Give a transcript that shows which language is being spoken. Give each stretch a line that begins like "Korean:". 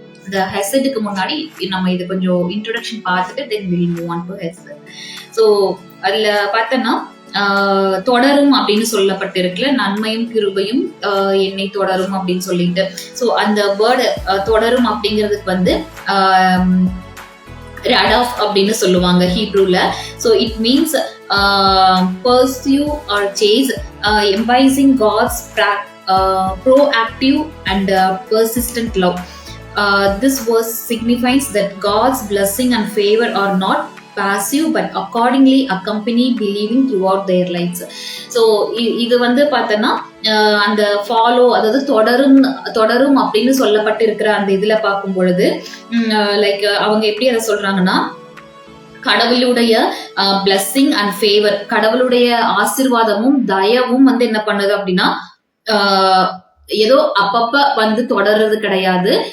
Tamil: இந்த ஹெசடுக்கு முன்னாடி நம்ம இது கொஞ்சம் இன்ட்ரோடக்ஷன் பார்த்துட்டு
English: Then will move on to hesed.
Tamil: So அதுல பார்த்தோம்னா தொடரும் அப்படின்னு சொல்லப்பட்டிருக்குல, நன்மையும் கிருபையும் என்னை தொடரும் அப்படின்னு சொல்லிட்டு. சோ அந்த வேர்டு தொடரும் அப்படிங்கிறதுக்கு வந்து ரடாஃப் அப்படின்னு சொல்லுவாங்க ஹீப்ரூல.
English: So it means pursue or chase, embracing God's proactive and persistent love. This verse signifies that God's blessing and favor are not passive but accordingly accompany believing throughout their lives.
Tamil: So இது வந்து பார்த்தோன்னா அந்த follow, அதாவது தொடரும் அப்படின்னு சொல்லப்பட்டு இருக்கிற அந்த இதுல பார்க்கும் பொழுது லைக் அவங்க எப்படி அதை சொல்றாங்கன்னா, கடவுளுடைய பிளஸ்ஸிங் அண்ட் ஃபேவர், கடவுளுடைய ஆசீர்வாதமும் தயவும் வந்து என்ன பண்ணுது அப்படின்னா ஏதோ அப்பப்ப வந்து தொடர்றது கிடையாது.